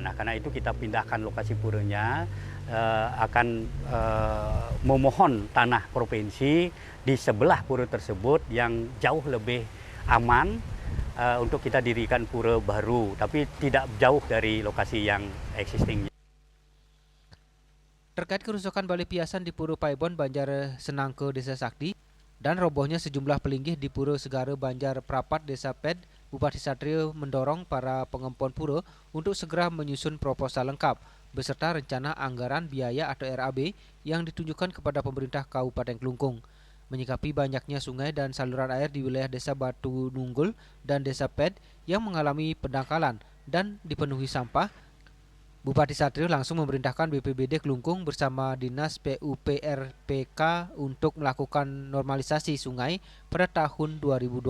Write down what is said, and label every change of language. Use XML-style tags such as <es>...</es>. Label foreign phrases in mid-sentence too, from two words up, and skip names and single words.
<id>Nah, karena itu kita pindahkan lokasi puranya, akan memohon tanah provinsi di sebelah pura tersebut yang jauh lebih aman untuk kita dirikan pura baru, tapi tidak jauh dari lokasi yang existing. Terkait kerusakan balai piasan di Pura Paibon Banjar Senangke Desa Sakti dan robohnya sejumlah pelinggih di Pura Segara Banjar Prapat Desa Ped, Bupati Satrio mendorong para pengempon pura untuk segera menyusun proposal lengkap beserta rencana anggaran biaya atau RAB yang ditunjukkan kepada pemerintah Kabupaten Klungkung. Menyikapi banyaknya sungai dan saluran air di wilayah Desa Batu Nunggul dan Desa Ped yang mengalami pendangkalan dan dipenuhi sampah, Bupati Satrio langsung memerintahkan BPBD Klungkung bersama Dinas PUPR PK untuk melakukan normalisasi sungai pada tahun 2026.</id>